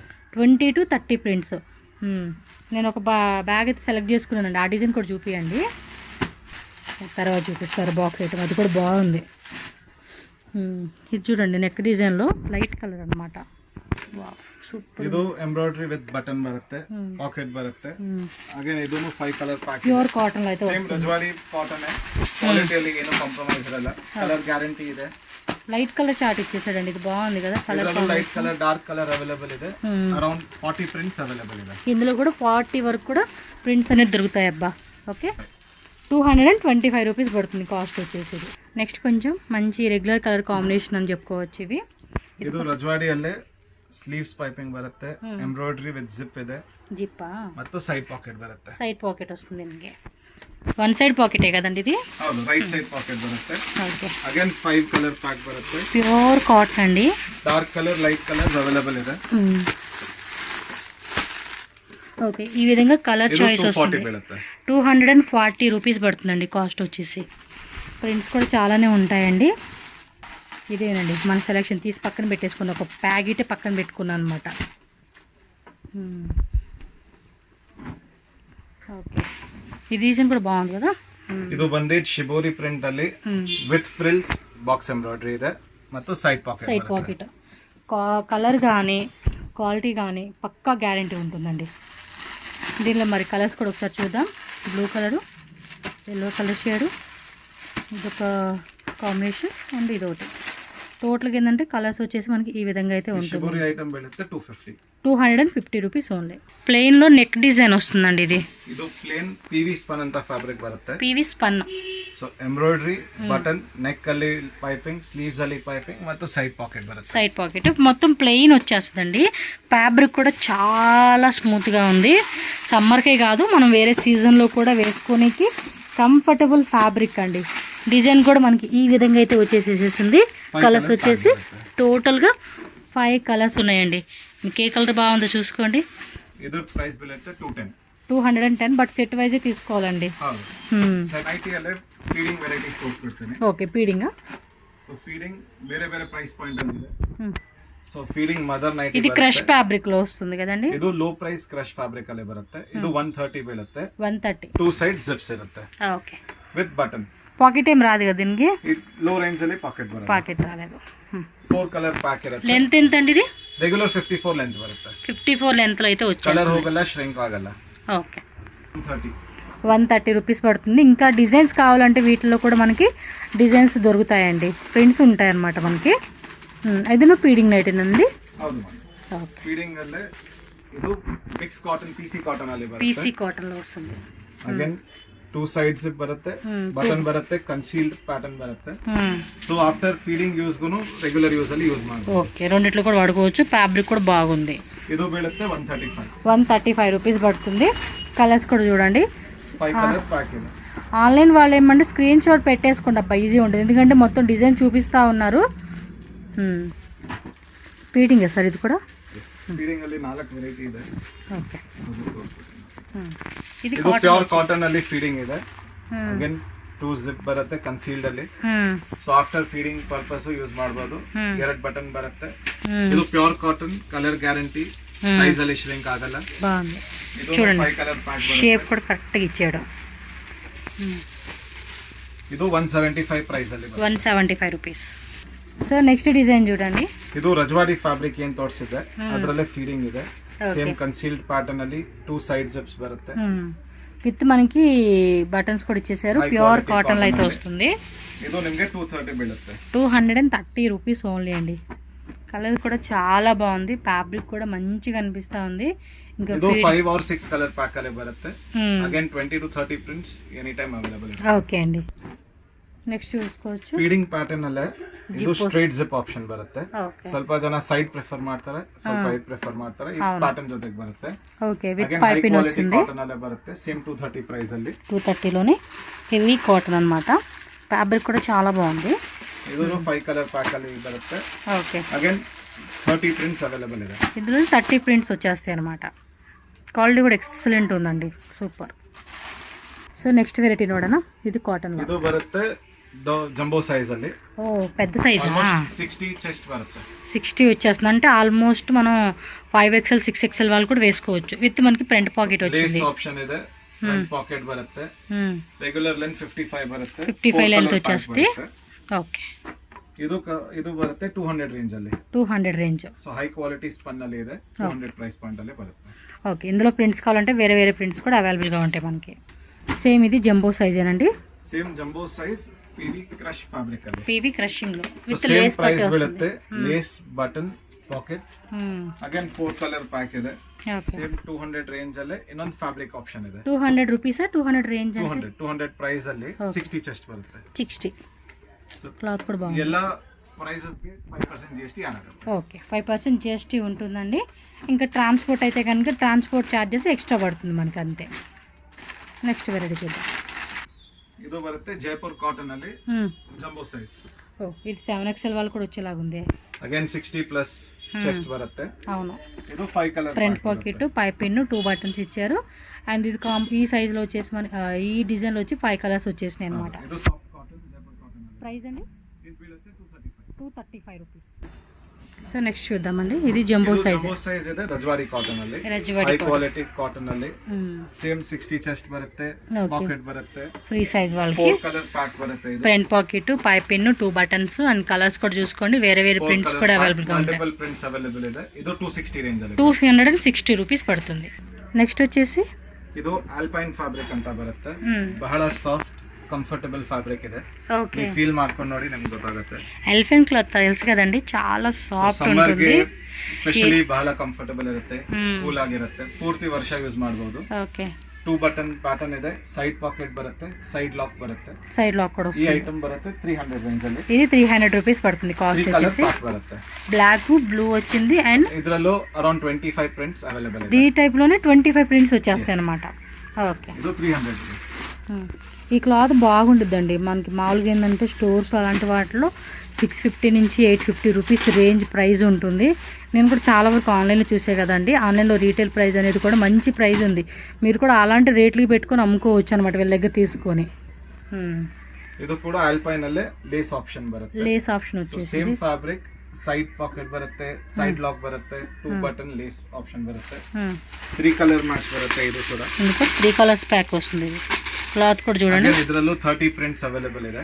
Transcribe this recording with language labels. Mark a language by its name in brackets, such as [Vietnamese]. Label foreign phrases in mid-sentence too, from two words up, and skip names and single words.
[English] 20 to 30 prints. [Telugu] నేను ఒక బ్యాగ్ అయితే సెలెక్ట్ చేసుకున్నానండి, ఆ డిజైన్ కూడా చూపియండి, తర్వాత చూపిస్తారు [English] box item. [Telugu] అది కూడా బాగుంది. ఇది చూడండి, నెక్ డిజైన్లో [English] light colour [Telugu] అనమాట. సూపర్. [Kannada] ಇದು [English] embroidery with button [Kannada] ಬರುತ್ತೆ, ಪಾಕೆಟ್ ಬರುತ್ತೆ. ಅಗೇನ್ ಇದನ್ನು [English] 5 colour pack. pure cotton [Telugu] లో అయితే [Kannada] ಸೇಮ್ ರಜವಾಡಿ ಕಾಟನ್ ಕ್ವಾಲಿಟಿಯಲ್ಲಿ ಏನು ಕಾಂಪ್ರಮೈಸ್ ಇರಲ್ಲ, [English] colour guarantee [Kannada] ಇದೆ. [English] light colour chart [Telugu] ఇచ్చేసాడండి, ఇది బాగుంది కదా. కలర్ [English] light colour, dark colour available ಇದೆ. around 40 prints available ಇದೆ. [Telugu] ఇందులో కూడా 40 వరకు కూడా ప్రింట్స్ అనేది దొరుకుతాయి అబ్బా. ఓకే, 225 రూపీస్ పడుతుంది కాస్ట్ వచ్చేసి. నెక్స్ట్ కొంచెం మంచి [English] regular colour combination [Telugu] అని చెప్పుకోవచ్చు. ఇవి [Kannada] ಇದು ರಜವಾಡಿ ಅಲ್ಲೇ [English] sleeves piping [Kannada] ಬರುತ್ತೆ, [English] embroidery with zip [Kannada] ಇದೆ, [Telugu] జిప్పా [Kannada] ಮತ್ತು [English] side pocket [Kannada] ಬರುತ್ತೆ. [English] side pocket [Telugu] వస్తుంది ನಿಮಗೆ. వన్ సైడ్ పాకెటే కదండి ఇది? [Kannada] ಹೌದು, [English] right side pocket [Kannada] ಬರುತ್ತೆ. [Telugu] ఓకే, [Kannada] ಅಗೇನ್ [English] 5 colour pack [Kannada] ಬರುತ್ತೆ. [English] pure cotton [Telugu] అండి. [English] dark colour, light colour available ಇದೆ. [Telugu] ఓకే, ఈ విధంగా కలర్ [Kannada] ಇದು [Telugu] చాయిస్ 240 వస్తుంది. [Kannada] ಬೀಳುತ್ತೆ. [Telugu] 240 రూపీస్ పడుతుందండి కాస్ట్ వచ్చేసి. ప్రింట్స్ కూడా చాలానే ఉంటాయండి. ఇదేనండి మన సెలెక్షన్ తీసి పక్కన పెట్టేసుకున్న ఒక ప్యాకెట్ పక్కన పెట్టుకున్నాను అనమాట. ఓకే, ఈ డిజైన్ కూడా బాగుంది కదా. [Kannada] ಇದು ಬಂದಿದ್ದು ಶಿಬೋರಿ ಪ್ರಿಂಟ್ ಅಲ್ಲಿ [English] with frills, box embroidery [Kannada] ಇದೆ ಮತ್ತು ಸೈಡ್ [Telugu] సైడ్ [Kannada] ಪಾಕೆಟ್. [Telugu] పాకెట్ కలర్ కానీ క్వాలిటీ కానీ పక్కా గ్యారంటీ ఉంటుందండి. దీనిలో మరి కలర్స్ కూడా ఒకసారి చూద్దాం. బ్లూ కలరు, [English] yellow colour [Telugu] షేడు, ఇదొక [English] combination and [Telugu] ఇదొకటి. టోటల్గా ఏంటంటే కలర్స్ వచ్చేసి మనకి ఈ విధంగా అయితే ఉంటుంది. [Kannada] ಶಿಬೋರಿ ಐಟಮ್ ಬೀಳುತ್ತೆ 250. [English] 250 rupees only. [Telugu] ప్లెయిన్లో నెక్ డిజైన్ వస్తుందండి. ఇది [Kannada] ಇದು [English] plain PV spun [Kannada] ಅಂತ ಫ್ಯಾಬ್ರಿಕ್ ಬರುತ್ತೆ. [English] PV spun. so embroidery, button, neck [Kannada] ಅಲ್ಲಿ ಪೈಪಿಂಗ್, ಸ್ಲೀವ್ಸ್ ಅಲ್ಲಿ ಪೈಪಿಂಗ್ ಮತ್ತು [English] side pocket [Kannada] ಬರುತ್ತೆ. [English] side pocket [Telugu] మొత్తం ప్లెయిన్ వచ్చేస్తుందండి. ఫ్యాబ్రిక్ కూడా చాలా స్మూత్గా ఉంది. సమ్మర్కే కాదు, మనం వేరే సీజన్లో కూడా వేసుకోనికి [English] comfortable fabric [Telugu] అండి. డిజైన్ కూడా మనకి ఈ విధంగా అయితే వచ్చేసేసింది. కలర్స్ వచ్చేసి టోటల్గా 5 కలర్స్ ఉన్నాయండి. మీకు ఏ కలర్ బాగుందో చూసుకోండి. [Kannada] ಇದು ಪ್ರೈಸ್ ಬೀಳುತ್ತೆ 210. [Telugu] 210, [English] but set wise [Telugu] తీసుకోవాలండి. [Kannada] ಹೌದು, ನೈಟಿ ಅಲ್ಲೇ [English] feeding varieties [Kannada] ತೋರಿಸ್ಬಿಡ್ತೀನಿ. [Telugu] ఓకే, ఫీడింగా. [English] so feeding [Kannada] ಬೇರೆ ಬೇರೆ [English] price point [Kannada] ಅಲ್ಲಿ. [English] so feeding mother nighty [Telugu] ఇది [English] crush fabric [Telugu] లో వస్తుంది కదండి. [Kannada] ಇದು [English] low price crush fabric [Kannada] ಅಲ್ಲಿ ಬರುತ್ತೆ. ಇದು 130 ಬೀಳುತ್ತೆ. 130. [English] 2 side zips [Kannada] ಇರುತ್ತೆ [Telugu] ఓకే, [English] with button. [Telugu] పాకెట్ ఏం రాదు కదా దీనికి? [English] low range [Kannada] ಅಲ್ಲಿ ಪಾಕೆಟ್ ಬರುತ್ತೆ. [Telugu] పాకెట్ రాలేదు. [English] 4 colour pack [Kannada] ಇರುತ್ತೆ. [Telugu] లెంత్ ఎంత అండి ఇది? [English] regular 54 length [Kannada] ಬರುತ್ತೆ. [Telugu] 54 లెంత్ లో అయితే [Kannada] ಕಲರ್ [Telugu] వచ్చేస్తుంది. [Kannada] ಹೋಗಲ್ಲ, ಶ್ರಿಂಕ್ ಆಗಲ್ಲ. [Telugu] ఓకే, 130. 130 రూపీస్ పడుతుంది. ఇంకా డిజైన్స్ కావాలంటే వీటిలో కూడా మనకి డిజైన్స్ దొరుకుతాయండి. ప్రింట్స్ ఉంటాయి అన్నమాట మనకి. ఇది [English] feeding night [Telugu] అండి. [Kannada] ಹೌದು, [Telugu] ఓకే, [Kannada] ಫೀಡಿಂಗ್ ಅಲ್ಲೇ ಇದು [English] mix cotton, PC cotton [Kannada] ಅಲ್ಲಿ [Telugu] పీసీ [Kannada] ಬರುತ್ತೆ. [Telugu] కాటన్ లో వస్తుంది. [Kannada] ಅಗೇನ್ 2 ಸೈಡ್ಸ್ ಬರುತ್ತೆ, ಬಟನ್ ಬರುತ್ತೆ, [English] concealed pattern [Kannada] ಬರುತ್ತೆ. [English] so after feeding [Kannada] ಯೂಸ್ಗೂ [English] regular use [Kannada] ಅಲ್ಲಿ ಯೂಸ್ ಮಾಡಬಹುದು. [Telugu] ఓకే, రెండిట్లో కూడా వాడుకోవచ్చు. ఫ్యాబ్రిక్ కూడా బాగుంది. [Kannada] ಇದು ಬೀಳುತ್ತೆ 135. [Telugu] 135 రూపీస్ పడుతుంది. కలర్స్ కూడా చూడండి. [English] 5 colour pack [Kannada] ಇದೆ. [Telugu] ఆన్లైన్ వాళ్ళు ఏమంటే స్క్రీన్ షాట్ పెట్టేసుకోండి అబ్బా, ఈజీ ఉంటుంది. ఎందుకంటే మొత్తం డిజైన్ చూపిస్తూ ఉన్నారు. ఫీడింగ్ సార్ ఇది కూడా. [Kannada] ಫೀಡಿಂಗ್ ಅಲ್ಲಿ 4 ವೆರೈಟಿ ಇದೆ. [Telugu] ఓకే, ఇది [Kannada] ಇದು [English] pure cotton [Kannada] ಅಲ್ಲಿ ಫೀಡಿಂಗ್ ಇದೆ. ಅಗೇನ್ 2 ಜಿಪ್ ಬರುತ್ತೆ ಕನ್ಸೀಲ್ಡ್ ಅಲ್ಲಿ. [English] so after feeding purpose use [Kannada] ಮಾಡಬಹುದು. 2 ಬಟನ್ ಬರುತ್ತೆ. ಇದು [English] pure cotton, colour guarantee, size [Kannada] ಅಲ್ಲಿ ಶ್ರಿಂಕ್ ಆಗಲ್ಲ. [Telugu] బాగుంది. [Kannada] ಇದು [Telugu] చూడండి, [English] 5 colour pack [Kannada] ಬರುತ್ತೆ. [Telugu] షేప్ కూడా కరెక్ట్గా ఇచ్చాడు. [Kannada] ಇದು 175 ಪ್ರೈಸ್ ಅಲ್ಲಿ ಬರುತ್ತೆ. [Telugu] 175 రూపీస్. [English] so next design [Telugu] చూడండి. [Kannada] ಇದು ರಜವಾಡಿ ಫ್ಯಾಬ್ರಿಕ್ ಏನ್ ತೋರಿಸಿದೆ ಅದರಲ್ಲೇ ಫೀಡಿಂಗ್ ಇದೆ. [English] same concealed pattern [Kannada] ಅಲ್ಲಿ [English] 2 side zips [Kannada] ಬರುತ್ತೆ. [Telugu] విత్ మనకి బటన్స్ కూడా ఇచ్చేసారు. [English] pure cotton [Telugu] లో అయితే వస్తుంది. [Kannada] ಇದು ನಿಮಗೆ 230 ಬೀಳುತ್ತೆ. [English] 230 rupees only [Telugu] అండి. కలర్ కూడా చాలా బాగుంది. ఫ్యాబ్రిక్ కూడా మంచిగా అనిపిస్తా ఉంది. ఇంకా [Kannada] ಇದು [English] 5 or 6 colour pack [Kannada] ಅಲ್ಲಿ ಬರುತ್ತೆ. ಅಗೇನ್ [English] 20 to 30 prints any time available [Kannada] ಇದೆ. [Telugu] ఓకే అండి, నెక్స్ట్ చూసుకోవచ్చు. [English] feeding pattern [Kannada] ಅಲ್ಲೇ ಇದು [English] straight zip option [Kannada] ಬರುತ್ತೆ. [Telugu] ఓకే, [Kannada] ಸ್ವಲ್ಪ ಜನ ಸೈಡ್ ಪ್ರಿಫರ್ ಮಾಡ್ತಾರೆ, ಸ್ವಲ್ಪ ಇದು ಪ್ರಿಫರ್ ಮಾಡ್ತಾರೆ. ಈ ಪ್ಯಾಟರ್ನ್ ಜೊತೆಗೆ ಬರುತ್ತೆ. [Telugu] ఓకే, విత్ [Kannada] ಅಗೇನ್ ಹೈ [Telugu] పైపింగ్ [Kannada] ಕ್ವಾಲಿಟಿ [Telugu] వస్తుంది. [Kannada] ಕಾಟನ್ ಅಲ್ಲೇ ಬರುತ್ತೆ. సేమ్ 230 ಪ್ರೈಸ್ ಅಲ್ಲಿ. [Telugu] 230 లోనే [English] heavy cotton [Telugu] అన్నమాట. ఫ్యాబ్రిక్ కూడా చాలా బాగుంది. [Kannada] ಇದು [English] 5 colour pack [Kannada] ಅಲ್ಲಿ ಬರುತ್ತೆ. [Telugu] ఓకే, [Kannada] ಅಗೇನ್ [English] 30 prints available [Kannada] ಇದೆ. [Telugu] ఇందులో 30 ప్రింట్స్ వచ్చేస్తాయి అన్నమాట. క్వాలిటీ కూడా ఎక్సలెంట్ ఉందండి, సూపర్. [English] so next variety [Telugu] ನೋಡೋಣ. ఇది కాటన్ లో. [Kannada] ಇದು ಬರುತ್ತೆ [English] jumbo size [Kannada] ಅಲ್ಲಿ. [Telugu] ఓ పెద్ద సైజ్. [English] almost 60 chest [Kannada] బರುತ್ತೆ. [Telugu] 60 వచ్చేస్తుంది అంటే ఆల్మోస్ట్ మనం 5XL 6XL వాళ్ళు కూడా వేసుకోవచ్చు. విత్ మనకి [English] front pocket [Telugu] వచ్చింది. [English] lace option [Kannada] ಇದೆ. [English] front pocket [Kannada] ಬರುತ್ತೆ. [English] regular length 55 [Kannada] ಬರುತ್ತೆ. [Telugu] 55 లెంత్ వచ్చేస్తుంది. ఓకే, [Kannada] ಇದು ಬರುತ್ತೆ 200 ರೇಂಜ್ ಅಲ್ಲಿ. [Telugu] 200 రేంజ్. [English] so high quality spun [Kannada] ಅಲ್ಲಿ ಇದೆ. [English] 200 price point [Kannada] ಅಲ್ಲಿ ಬರುತ್ತೆ. [Telugu] ఓకే, ఇందులో ప్రింట్స్ కావాలంటే వేరే వేరే ప్రింట్స్ కూడా అవైలబుల్ గా ఉంటాయి మనకి. సేమ్ ఇది జంబో సైజేనండి. [English] same jumbo size PV crush fabric ಅಲ್ಲಿ. PV crushing [Telugu] లో విత్ సేమ్ లేస్ [Kannada] ಪ್ರೈಸ್ [Telugu] పట్టి [Kannada] ಬೀಳುತ್ತೆ. [English] lace button pocket. [Kannada] ಅಗೇನ್ [English] 4 colour pack [Kannada] ಇದೆ. [Telugu] ఓకే, [Kannada] ಸೇಮ್ 200 ರೇಂಜ್ ಅಲ್ಲಿ ಇನ್ನೊಂದು [English] fabric option [Kannada] ಇದೆ. [Telugu] 200 రూపీస్. 200 రేంజ్ అంటే [Kannada] 200 ಪ್ರೈಸ್ ಅಲ್ಲಿ 60 ಚೆಸ್ಟ್ ಬರುತ್ತೆ. 60. [Telugu] క్లాత్ కూడా బాగుంది. [Kannada] ಎಲ್ಲ ಪ್ರೈಸ್ 5% GST ಆಗುತ್ತೆ. [Telugu] ఓకే 5% GST ఉంటుందండి. ఇంకా ట్రాన్స్పోర్ట్ అయితే కనుక [English] transport charges extra [Telugu] పడుతుంది మనకి అంతే. నెక్స్ట్ వెరైటీ చూద్దాం. [Kannada] ಇದು ಬರುತ್ತೆ ಜೈಪುರ್ ಕಾಟನ್ ಅಲ್ಲಿ [English] jumbo size. [Telugu] ఓ ఇది 7XL వాళ్ళు కూడా వచ్చేలాగా ఉంది. [Kannada] ಅಗೇನ್ 60+ చెస్ట్ బರುತ್ತೆ. [Telugu] అవును. [Kannada] ಇದು 5 కలర్ [English] front pocket, pipe pin, 2 buttons [Telugu] ఇచ్చారు. అండ్ ఇది ఈ సైజ్ లో వచ్చేసి మన ఈ డిజైన్ లో వచ్చి 5 కలర్స్ వచ్చేసినాయి అన్నమాట. [English] ಇದು soft cotton Jaipur cotton. [Telugu] ప్రైస్ అండి [Kannada] ఇది బీಳುತ್ತೆ 235 [Telugu] రూపీస్. సో నెక్స్ట్ చూద్దామండి. ఇది జంబో సైజ్. [English] jumbo size [Kannada] ಇದೆ ರಜವಾಡಿ ಕಾಟನ್ ಅಲ್ಲಿ. ರಜವಾಡಿ [English] high quality cotton [Kannada] ಅಲ್ಲಿ ಸೇಮ್ 60 ಚೆಸ್ಟ್ ಬರುತ್ತೆ. ಪಾಕೆಟ್ ಬರುತ್ತೆ. [English] free size [Telugu] వాళ్ళకి [English] 4 colour pack [Kannada] బರುತ್ತೆ. ఇది [English] front pocket, pipe pin, 2 buttons and [Telugu] కలర్స్ కూడా చూసుకోండి. వేరే వేరే ప్రింట్స్ కూడా అవైలబుల్ గా ఉంటాయి. [English] multiple prints available [Kannada] ಇದೆ. ಇದು 260 ರೇಂಜ್ ಅಲ್ಲಿ [Telugu] 260 రూపీస్ పడుతుంది. నెక్స్ట్ వచ్చేసి [Kannada] ಇದು ಆಲ್ಪೈನ್ ಫ್ಯಾಬ್ರಿಕ್ ಅಂತ ಬರುತ್ತೆ. ಬಹಳ [English] soft comfortable fabric [Kannada] ಇದೆ. [Telugu] ఓకే [Kannada] ಫೀಲ್ ಮಾಡ್ಕೊಂಡು ನೋಡಿ ನಿಮಗೆ ಗೊತ್ತಾಗುತ್ತೆ. [English] elephant cloth [Telugu] తెలుసు కదండి, చాలా సాఫ్ట్ ఉంటుంది. [Kannada] ಸ್ಪೆಷಲಿ ಬಹಳ ಕಂಫರ್ಟಬಲ್ ಇರುತ್ತೆ, ಕೂಲ್ ಆಗಿರುತ್ತೆ, ಪೂರ್ತಿ ವರ್ಷ ಯೂಸ್ ಮಾಡಬಹುದು. [Telugu] ఓకే [English] 2 button pattern [Kannada] ಇದೆ. [English] side pocket [Kannada] ಬರುತ್ತೆ, [English] side lock [Kannada] ಬರುತ್ತೆ. [English] side lock [Telugu] కూడా [Kannada] ಈ [Telugu] వస్తుంది. [Kannada] ಐಟಮ್ ಬರುತ್ತೆ 300 ರೇಂಜ್ ಅಲ್ಲಿ. [Telugu] ఇది 300 రూపీస్ పడుతుంది. [Kannada] 3 [Telugu] కాస్ట్ [Kannada] ಕಲರ್ [Telugu] వచ్చేసి [Kannada] ಪ್ಯಾಕ್ ಬರುತ್ತೆ. [English] black, blue [Telugu] వచ్చింది అండ్ [Kannada] ಇದರಲ್ಲೂ ಅರೌಂಡ್ [English] 25 prints available [Kannada] ಇದೆ. [Telugu] ఈ టైప్ లోనే 25 ప్రింట్స్ వచ్చేస్తాయి అన్నమాట. ఓకే [Kannada] ಇದು 300. [Telugu] ఈ క్లాత్ బాగుంటుందండి. మనకి మామూలుగా ఏంటంటే స్టోర్స్ అలాంటి వాటిలో 650 నుంచి 850 [English] rupees range price [Telugu] ఉంటుంది. నేను కూడా చాలా వరకు ఆన్లైన్లో చూసే కదండి. ఆన్లైన్లో [English] retail price [Telugu] అనేది కూడా మంచి ప్రైస్ ఉంది. మీరు కూడా అలాంటి రేట్లకి పెట్టుకొని అమ్ముకోవచ్చు అనమాట వీళ్ళ దగ్గర తీసుకొని. [Kannada] ಇದು ಕೂಡ ಆಲ್ಪೈನ್ ಅಲ್ಲೇ [English] lace option [Kannada] ಬರುತ್ತೆ. [English] lace option [Telugu] వచ్చేసి [English] same fabric, side pocket [Kannada] ಬರುತ್ತೆ, [English] side lock [Kannada] ಬರುತ್ತೆ, [English] 2 button lace option [Kannada] ಬರುತ್ತೆ. [English] 3 colour match [Kannada] ಬರುತ್ತೆ. ಇದು ಕೂಡ [Telugu] ఇంకా [English] 3 colours pack [Telugu] వస్తుంది. ఇది క్లాత్ కూడా చూడండి. [Kannada] ಇದರಲ್ಲೂ [English] 30 prints available [Kannada] ಇದೆ.